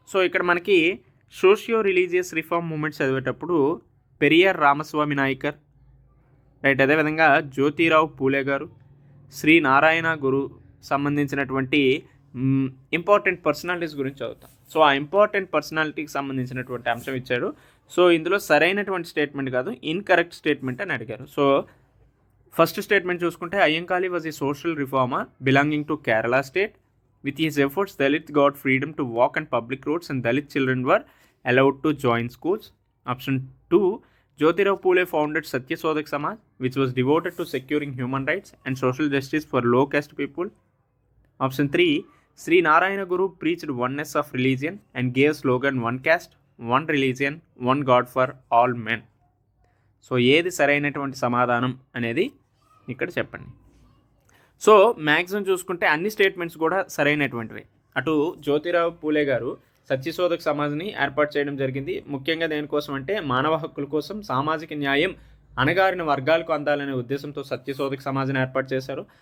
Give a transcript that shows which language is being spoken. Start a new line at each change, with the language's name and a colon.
Telugu: So ఇక్కడ మనకి socio religious reform moments చదివేటప్పుడు పెరియార్ రామస్వామి నాయకర్ రైట్, అదేవిధంగా జ్యోతిరావు పూలే గారు, శ్రీ నారాయణ గురు సంబంధించినటువంటి ఇంపార్టెంట్ పర్సనాలిటీస్ గురించి చదువుతాం. సో ఆ ఇంపార్టెంట్ పర్సనాలిటీకి సంబంధించినటువంటి అంశం ఇచ్చాడు. సో ఇందులో సరైనటువంటి స్టేట్మెంట్ కాదు, ఇన్కరెక్ట్ స్టేట్మెంట్ అని అడిగారు. సో ఫస్ట్ స్టేట్మెంట్ చూసుకుంటే
English: Ayyankali was a social reformer belonging to Kerala state. With his efforts, Dalits got freedom to walk on public roads and Dalit children were allowed to join schools. Option 2, Jyotirao Phule founded Satyasodak Samaj, which was devoted to securing human rights and social justice for low caste people. Option 3, Sri Narayana Guru preached oneness of religion and gave slogan one caste, one religion, one God for all men.
Telugu: So ఏది సరైనటువంటి సమాధానం అనేది ఇక్కడ చెప్పండి. So maximum చూసుకుంటే అన్ని statements కూడా సరైనటువంటివి. అటు జ్యోతిరావు పూలే గారు సత్యశోధక సమాజ్ని ఏర్పాటు చేయడం జరిగింది. ముఖ్యంగా దేనికోసం అంటే మానవ హక్కుల కోసం, సామాజిక న్యాయం అణగారిన వర్గాలకు అందాలనే ఉద్దేశంతో సత్యశోధక సమాజ్ని ఏర్పాటు చేశారు.